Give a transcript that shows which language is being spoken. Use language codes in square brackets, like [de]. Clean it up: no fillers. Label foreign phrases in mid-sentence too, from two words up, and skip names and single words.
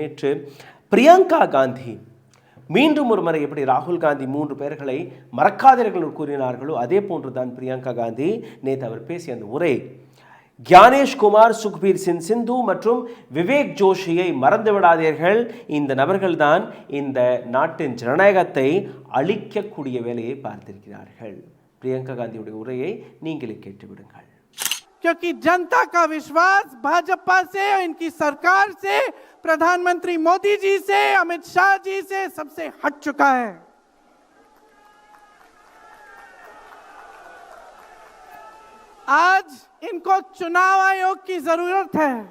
[ta] நேற்று பிரியங்கா காந்தி மீண்டும் ஒரு முறை எப்படி ராகுல் காந்தி 3 பேர்களை மறக்காதீர்கள் கூறினார்களோ அதே போன்றுதான் பிரியங்கா காந்தி நேற்று அவர் பேசிய அந்த உரை, ஞானேஷ் குமார், சுக்பீர் சிங் சிந்து மற்றும் விவேக் ஜோஷியை மறந்து விடாதீர்கள். இந்த நபர்கள் தான் இந்த நாட்டின் ஜனநாயகத்தை அழிக்கக்கூடிய வேலையை பார்த்திருக்கிறார்கள். பிரியங்கா காந்தியுடைய உரையை நீங்களே கேட்டுவிடுங்கள். [hi] क्योंकि जनता का विश्वास भाजपा से, इनकी सरकार से, प्रधानमंत्री मोदी जी से, अमित शाह जी से सबसे हट चुका है। आज इनको चुनाव आयोग की जरूरत है।